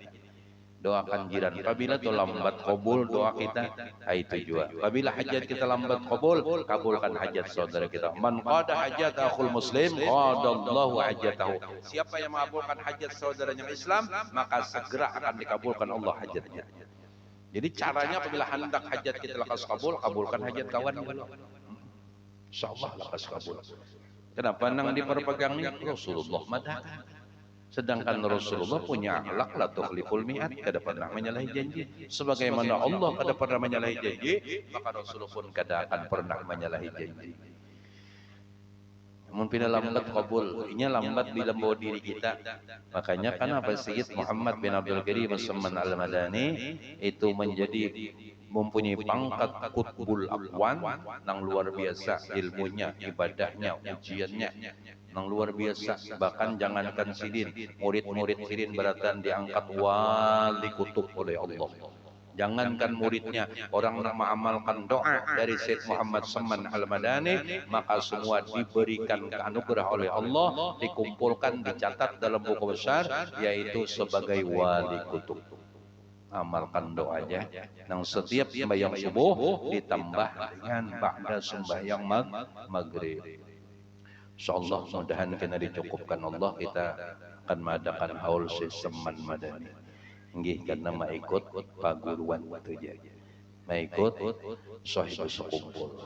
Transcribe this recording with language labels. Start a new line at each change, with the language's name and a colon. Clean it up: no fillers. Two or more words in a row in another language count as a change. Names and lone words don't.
Indonesian: Doakan jiran. Apabila itu lambat kabul doa kita, itu juga. Apabila hajat kita lambat kabul, kabulkan hajat saudara kita.
Arabic: Man qada hajat akhul muslim, qadallahu hajatahu.
Indonesian: Siapa yang mengabulkan hajat saudaranya Islam, maka segera akan dikabulkan Allah hajatnya. Jadi caranya apabila hendak hajat kita lakas kabul, kabulkan hajat kawan dulu. Insyaallah lakas kabul. Kenapa nang diperpegang ini Rasulullah madahkan. Sedangkan Rasulullah punya akhlak
Arabic: la tukhliful mi'ad,
Indonesian: kada pernah menyalahi janji. Sebagaimana Allah kada pernah menyalahi janji, maka Rasulullah pun kada akan pernah menyalahi janji. Namun pina lambat kabul, ini lambat bila bawa diri kita. Makanya kenapa Sayyid Muhammad bin Abdul Karim As-Samman Al-Madani itu menjadi mempunyai pangkat
Arabic: qutbul aqwan
Indonesian: yang luar biasa ilmunya, ibadahnya, ujiannya yang luar biasa. Bahkan jangankan sidin, murid-murid sidin beratan diangkat wali kutub oleh Allah. Jangankan muridnya, orang yang mengamalkan doa dari Sayyid Muhammad Samman Al-Madani, maka semua diberikan anugerah oleh Allah, dikumpulkan, dicatat dalam buku besar, yaitu sebagai wali kutub. Amalkan doanya, yang setiap sembahyang subuh ditambah dengan ba'da sembahyang maghrib. Insyaallah mudahan kena dicukupkan Allah, kita akan mengadakan haul Samman Madani.
Banjar: Nggih karena maikut paguruan saja. Maikut sahih sekumpul.